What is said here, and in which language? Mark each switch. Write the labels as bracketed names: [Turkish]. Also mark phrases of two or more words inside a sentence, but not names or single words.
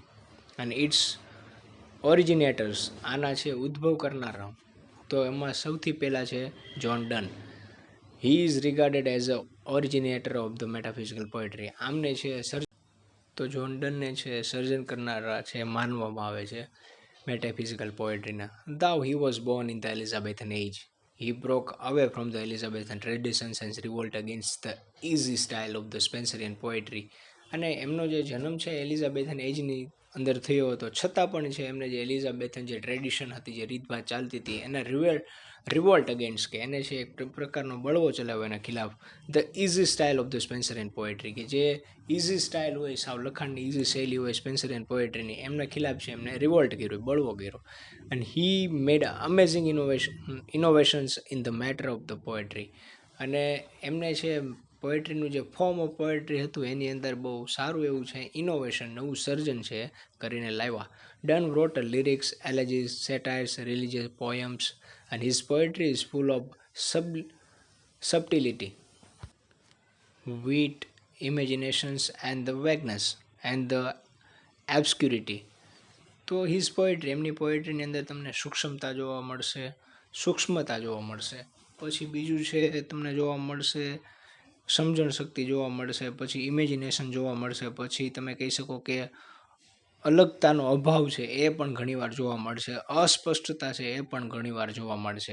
[Gujarati] અને [English] its originators, [Gujarati] આના છે ઉદ્ભવ કરનારા, તો એમાં સૌથી પહેલાં છે જ્હોન ડન. [English] he is regarded as a originator of the metaphysical poetry. [Gujarati] આમને છે તો જ્હોન ડનને છે સર્જન કરનારા છે માનવામાં આવે છે મેટાફિઝિકલ પોએટ્રીના. [English] Though he was born in the Elizabethan age, he broke away from the Elizabethan traditions and revolt against the easy style of the Spenserian poetry. [Gujarati] અને એમનો જે જન્મ છે એલિઝાબેથન એજની અંદર થયો હતો, છતાં પણ છે એમને જે એલિઝાબેથન જે ટ્રેડિશન હતી, જે રીતભાત ચાલતી હતી, એના [English] revolt against, [Gujarati] કે એને છે એક પ્રકારનો બળવો ચલાવ્યો એના ખિલાફ. [English] the easy style of the Spenserian poetry, [Gujarati] કે જે [English] easy style [Gujarati] હોય, સાવ લખાણની ઇઝી શૈલી હોય સ્પેન્સરિયન પોએટ્રીની, એમના ખિલાફ છે એમને રિવોલ્ટ કર્યો, બળવો કર્યો. [English] and he made amazing innovations in the matter of the poetry. [Gujarati] અને એમને છે પોએટ્રીનું જે ફોર્મ ઓફ પોએટ્રી હતું એની અંદર બહુ સારું એવું છે ઇનોવેશન, નવું સર્જન છે કરીને લાવ્યા. [English] ડન wrote lyrics, elegies, satires, religious poems, and his poetry is full of subtlety, wit, imaginations, and the vagueness and the obscurity. [Gujarati] તો [English] his poetry, [Gujarati] એમની પોએટ્રીની અંદર તમને સૂક્ષ્મતા જોવા મળશે, સૂક્ષ્મતા જોવા મળશે. પછી બીજું છે તમને જોવા મળશે સમજણ શક્તિ જોવા મળશે, પછી ઇમેજિનેશન જોવા મળશે, પછી તમે કહી શકો કે અલગતાનો અભાવ છે એ પણ ઘણીવાર જોવા મળશે, અસ્પષ્ટતા છે એ પણ ઘણીવાર જોવા મળશે.